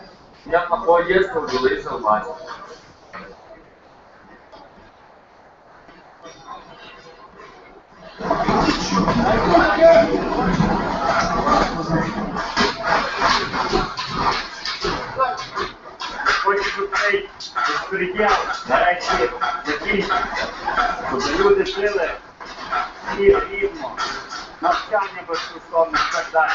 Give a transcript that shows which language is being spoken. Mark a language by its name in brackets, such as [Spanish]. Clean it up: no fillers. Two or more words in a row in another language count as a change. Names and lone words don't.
[Russian] У меня плохое детство было из-за власти. [Ukrainian] Хочется цей беспредел нарешті закінчити, щоб люди жили всі рівно, навчання безкоштовне і так далі.